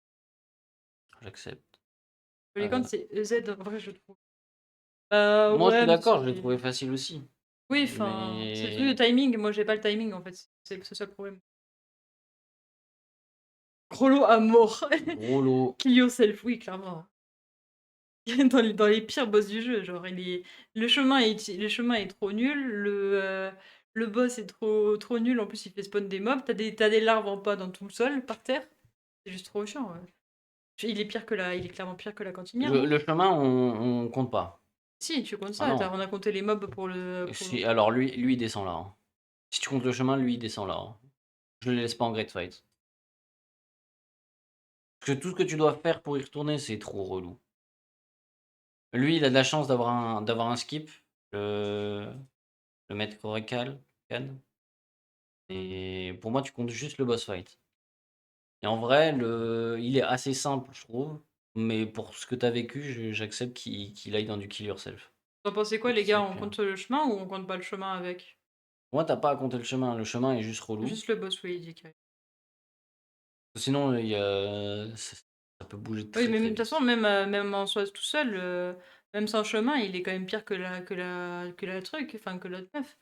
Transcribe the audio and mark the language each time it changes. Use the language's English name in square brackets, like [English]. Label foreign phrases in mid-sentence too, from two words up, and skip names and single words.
[French] Polygon, Euh, c'est EZ, en vrai, je trouve. Moi, je suis Ouais, mais d'accord, je l'ai c'est trouvé facile aussi. oui, enfin, c'est le truc de Mais timing. Moi, j'ai pas le timing, en fait. C'est ça le problème. Gros lot à mort. gros lot. [English] Kill yourself, [French] oui, clairement. Dans les pires boss du jeu, genre le chemin est trop nul, le boss est trop nul, en plus il fait spawn des mobs, t'as des larves en pas dans tout le sol, par terre. C'est juste trop chiant, ouais. Il est clairement pire que la cantinière, non? Le chemin, on compte pas. Si, tu comptes Ah ça, non. on a compté les mobs pour le. Alors lui, il descend là, hein. Si tu comptes le chemin, lui, il descend là, hein. Je le laisse pas en [English] great fight. [French] Parce que tout ce que tu dois faire pour y retourner, c'est trop relou. Lui, il a de la chance d'avoir un skip, le le maître Korekal, Khan. Et pour moi, tu comptes juste le [English] boss fight. [French] Et en vrai, il est assez simple, je trouve. Mais pour ce que tu as vécu, j'accepte qu'il aille dans du [English] kill yourself. [French] T'en pensez quoi, C'est les gars? c'est On clair. compte le chemin ou on compte pas le chemin avec? Pour moi, t'as pas à compter le chemin. Le chemin est juste relou. Juste le boss, oui, dit. Sinon, ça peut bouger Oui, très mais de très toute façon, vite. même en soi tout seul, même sans chemin, il est quand même pire que la truc, enfin que l'autre meuf.